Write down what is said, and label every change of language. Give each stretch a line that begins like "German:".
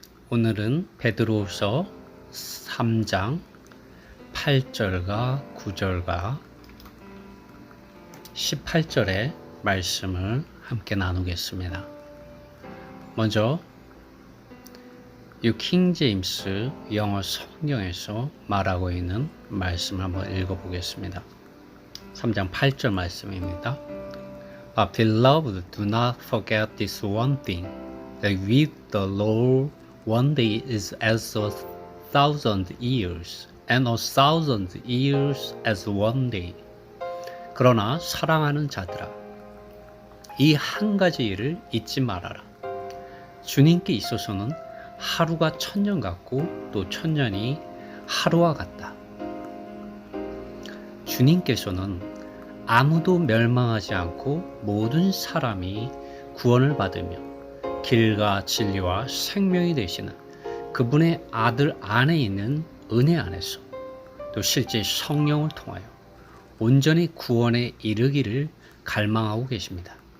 Korean: 오늘은 베드로후서 3장 8절과 9절과 18절의 말씀을 함께 나누겠습니다. 먼저 뉴킹 제임스 영어 성경에서 말하고 있는 말씀을 한번 읽어보겠습니다. 3장 8절 말씀입니다.
English: But beloved, do not forget this one thing, that with the Lord one day is as 1,000 years, and 1,000 years as one day.
Korean: 그러나 사랑하는 자들아, 이 한 가지 일을 잊지 말아라. 주님께 있어서는 하루가 1000년 같고 또 1000년이 하루와 같다. 주님께서는 아무도 멸망하지 않고 모든 사람이 구원을 받으며 길과 진리와 생명이 되시는 그분의 아들 안에 있는 은혜 안에서 또 실제 성령을 통하여 온전히 구원에 이르기를 갈망하고 계십니다.